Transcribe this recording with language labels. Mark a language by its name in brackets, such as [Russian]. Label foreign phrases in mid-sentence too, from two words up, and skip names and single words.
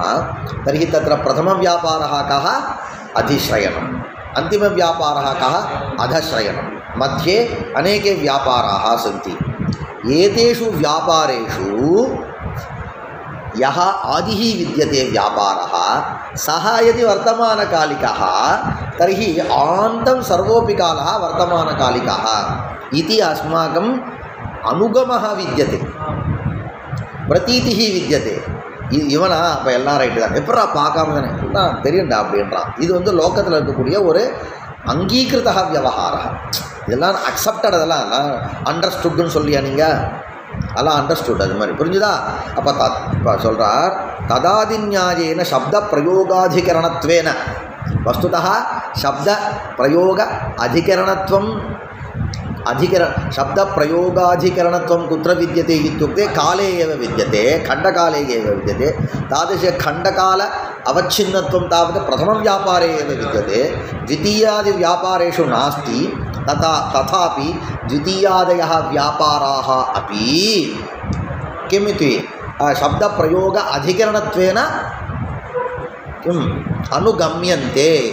[Sanskrit] तर्हि तत्र प्रथमव्यापारः कः अधिश्रयणम् अन्तिमव्यापारः कः अधश्रयणं मध्ये अनेके व्यापाराः सन्ति एतेषु व्यापारेषु यः आदिः विद्यते व्यापारः सः यदि वर्तमानकालिकः तर्हि आन्तं सर्वोऽपि कालः वर्तमानकालिकः इति अस्माकम् अनुगमः विद्यते, प्रतीतिः विद्यते. [Tamil] இவனா அப்போ எல்லாம் ரைட்டு தான், எப்படா பார்க்காம தானே எல்லாம் தெரியும்டா அப்படின்றான். இது வந்து லோகத்தில் இருக்கக்கூடிய ஒரு அங்கீகிருத விவகாரம். இதெல்லாம் அக்செப்டட், அதெல்லாம் எல்லாம் அண்டர்ஸ்டுட்னு சொல்லியா நீங்கள், அதெல்லாம் அண்டர்ஸ்டுட், அது மாதிரி புரிஞ்சுதா. அப்போ இப்போ சொல்கிறார் [Sanskrit] तदादिन्यायेन शब्द प्रयोगाधिकरणत्वेन वस्तुतः शब्द प्रयोग अधिकरणत्वम् शब्द प्रयोगाधिकरणत्वं कुत्र विद्यते इत्युक्ते काले एव विद्यते, खण्डकाले एव विद्यते. तादृश खण्डकाल अवच्छिन्नत्वं तावत् प्रथमव्यापारे एव विद्यते, द्वितीयादिव्यापारेषु नास्ति. तथापि द्वितीयादयः व्यापाराः अपि किमिति शब्दप्रयोग अधिकरणत्वेन किम् अनुगम्यन्ते.